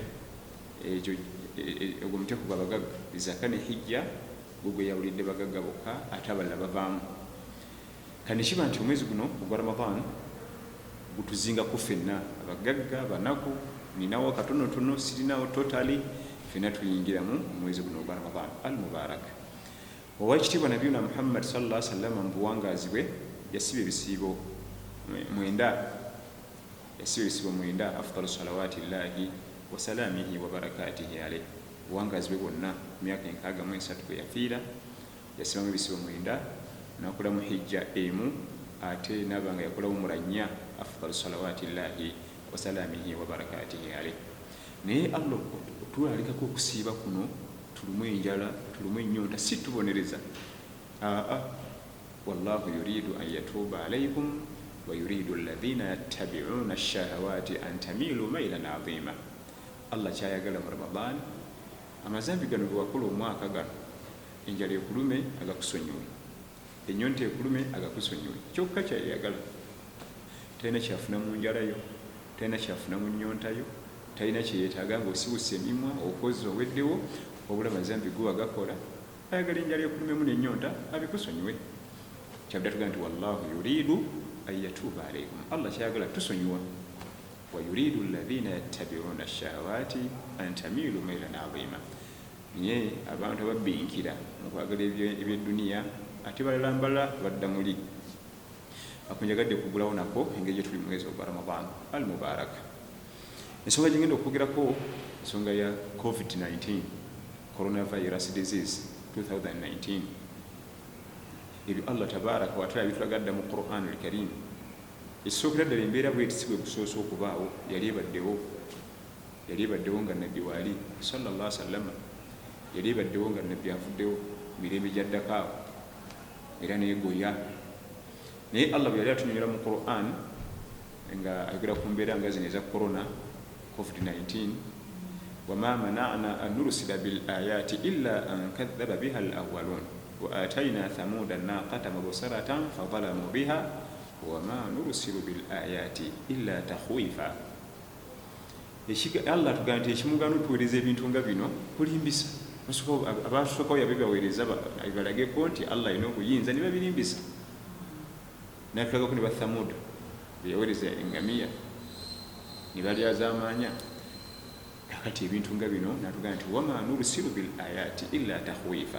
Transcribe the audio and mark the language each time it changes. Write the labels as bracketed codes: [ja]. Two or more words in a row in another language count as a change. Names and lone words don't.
[lg] Ekyo ogwo omuteeko gw'abagagga, ezaka ne hijja gwe gweyawulidde bagagga bokka, ate abalala bavaamu. Kane kiba nti omwezi guno ogwa Ramadhan gutuzingako ffenna abagagga, banaku, ninawo katonotono, sirinawo totally, ffenna tuyingiramu omwezi guno ogwa Ramadhan al-Mubarak. Oweekitiibwa Nabiyuna Muhammad [ar] صلى الله عليه وسلم [lg] mu buwangazi bwe yasiba ebisiibo 9. Yasiba ebisiibo 9, [ar] أفضل صلوات الله وسلامه وبركاته عليه. [lg] Obuwangazi bwe bwonna myaka 63 bwe yafiira yasibamu ebisiibo 9, n'akola mu hijja emu, ate n'aba nga yakolamu mulanya [ar] أفضل صلوات الله وسلامه وبركاته عليه. [lg] Naye Allah otulalikako okusiiba kuno tulumu enjala, tulumu ennyonta, si tubonereza. [ar] والله يريد أن يتوب عليكم ويريد الذين يتبعون الشهوات أن تميلوا ميلا عظيما. [lg] Allah kyayagala mu Ramadhan amazambi gano bwe wakola omwaka gano enjala ekulume agakusonyiwe, ennyonta ekulume agakusonyiwe, kyokka kyayagala. Talina kyafuna mu njala yo, talina kyafuna mu nnyonta yo, talina kyeyeetaaga ng'osibuse emimwa okozi oweddewo, obula mazambi guba gakola. Ayagala enjala ekulumemu n'ennyonta abikusonyiwe. Kyabadde tugamba nti [ar] والله يريد أن يتوب عليكم, [lg] Allah kyayagala tusonyiwa. [ar] ويريد الذين يتبعون الشهوات أن تميلوا ميلا عظيما. [lg] Naye abantu ababbinkira mu kwagala eby'edduniya ate balambala badda muli. Akunjagadde kugulawo nako engeri gye tuli mu mwezi ogwa Ramadan al-Mubarak. Ensonga gye ngenda okwogerako ensonga ya COVID-19, [en] coronavirus disease 2019. [lg] Ebyo Allah [ar] تبارك وتعالى [lg] bitulagadde mu Qur'an al-Karim. Ekisookera ddala embeera bw'eti si bwe busoose okubaawo, yali ebaddewo nga nabbi waali [ar] صلى الله عليه وسلم, [lg] yali ebaddewo nga nabbi avuddewo mirembe gyaddako awo era neegoya. Naye Allah bwe yali atunyonyola mu Qur'an nga ayogera ku mbeera nga zino eza corona COVID-19, [ar] وما منعنا أن نرسل بالآيات إلا أن كذب بها الأولون وآتينا ثمود الناقة مبصرة فظلموا بها وما نرسل بالآيات إلا تخويفا. [lg] Allah tugamba nti ekimugano tuweereza ebintu nga bino kulimbisa. Abasookawo yabibaweereza balageko nti Allah alina obuyinza ne babirimbisa. Natulagako ne bathamuda beyaweereza engamiya ne balyaza amaanya. Kakati ebintu nga bino natugamba nti [ar] وما نرسل بالآيات إلا تخويفا.